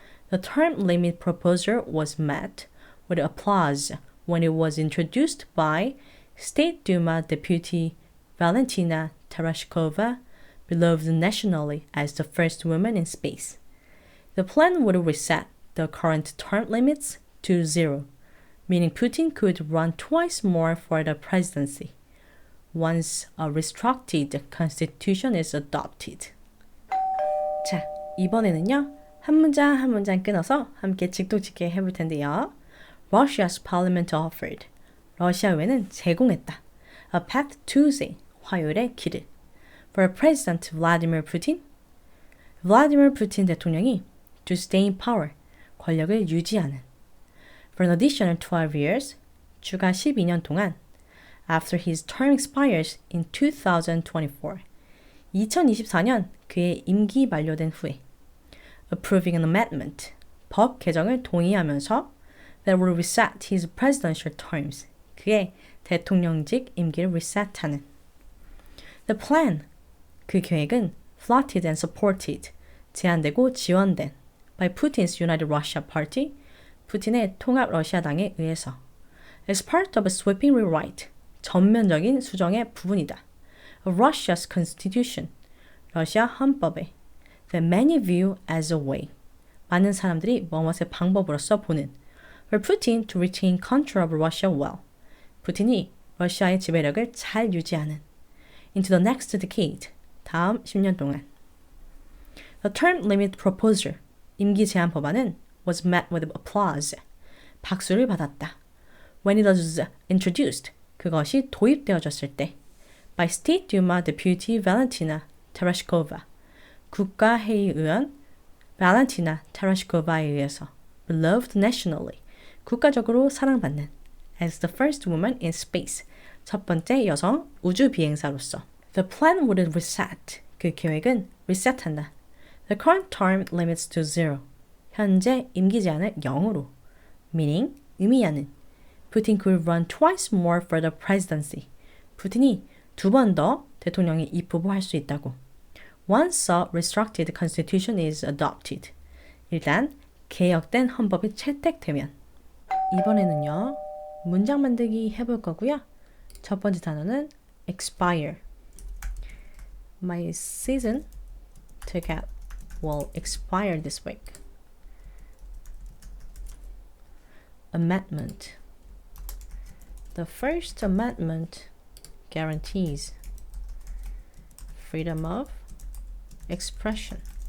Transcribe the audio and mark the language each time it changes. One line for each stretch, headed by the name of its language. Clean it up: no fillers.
English: The term limit proposal was met with applause when it was introduced by State Duma Deputy Valentina Tereshkova, beloved nationally as the first woman in space. The plan would reset the current term limits to 0, meaning Putin could run twice more for the presidency once a restructured constitution is adopted.
Korean: 자, 이번에는요, 한 문장 끊어서 함께 직독직해 해볼 텐데요.
English: Russia's parliament offered.
Korean: 러시아의회는 제공했다.
English: A path Tuesday.
Korean: 화요일의 길을.
English: For President Vladimir Putin. Vladimir Putin
Korean: 대통령이
English: to stay in power.
Korean: 권력을 유지하는.
English: For an additional 12 years.
Korean: 추가 12년 동안.
English: After his term expires in 2024.
Korean: 2024년 그의 임기 만료된 후에.
English: Approving an amendment,
Korean: 법 개정을 동의하면서
English: that will reset his presidential terms,
Korean: 그의 대통령직 임기를 reset하는.
English: The plan,
Korean: 그 계획은
English: floated and supported,
Korean: 제안되고 지원된
English: by Putin's United Russia party,
Korean: 푸틴의 통합 러시아당에 의해서
English: as part of a sweeping rewrite,
Korean: 전면적인 수정의 부분이다.
English: Of Russia's constitution,
Korean: 러시아 헌법에
English: that many view as a way,
Korean: 많은 사람들이 뭐뭇의 방법으로서 보는
English: for Putin to retain control of Russia well.
Korean: 푸틴이 러시아의 지배력을 잘 유지하는
English: into the next decade.
Korean: 다음 10년 동안.
English: The term limit proposal.
Korean: 임기 제한 법안은
English: was met with applause.
Korean: 박수를 받았다.
English: When it was introduced.
Korean: 그것이 도입되어졌을 때.
English: By State Duma Deputy Valentina Tereshkova.
Korean: 국가회의의원 발렌티나 테라시코바에 의해서
English: beloved nationally. 국가적으로 사랑받는 as the first woman in space.
Korean: 첫 번째 여성 우주 비행사로서.
English: The plan would reset.
Korean: 그 계획은 reset한다.
English: The current term limits to zero.
Korean: 현재 임기 제한을 0으로.
English: Meaning,
Korean: 의미하는.
English: Putin could run twice more for the presidency.
Korean: 푸틴이 2번 더 대통령이 입후보할 수 있다고.
English: Once a restructured constitution is adopted.
Korean: 일단 개혁된 헌법이 채택되면. 이번에는요. 문장 만들기 해볼 거고요. 첫 번째 단어는 expire.
English: My season ticket will expire this week. Amendment. The First Amendment guarantees freedom of expression.